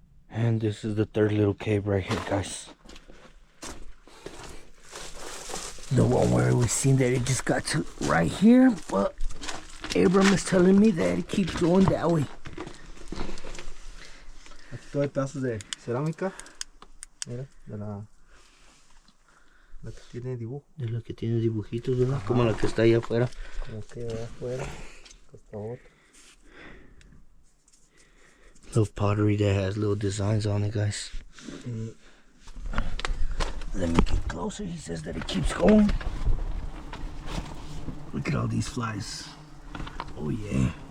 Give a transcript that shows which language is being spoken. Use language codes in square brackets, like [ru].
[en] And this is the third little cave right here, guys. The one where we seen that it just got to right here, but Abram is telling me that it keeps going that way. [es] Aquí todo hay pedazos de cerámica. Mira, de la que tiene dibujo. De la que tiene dibujitos, ¿verdad? Como la que está ahí afuera. Como que allá afuera. Hasta otra. [en] Little pottery that has little designs on it, guys. Let me get closer. He says that it keeps going. Look at all these flies. Oh yeah.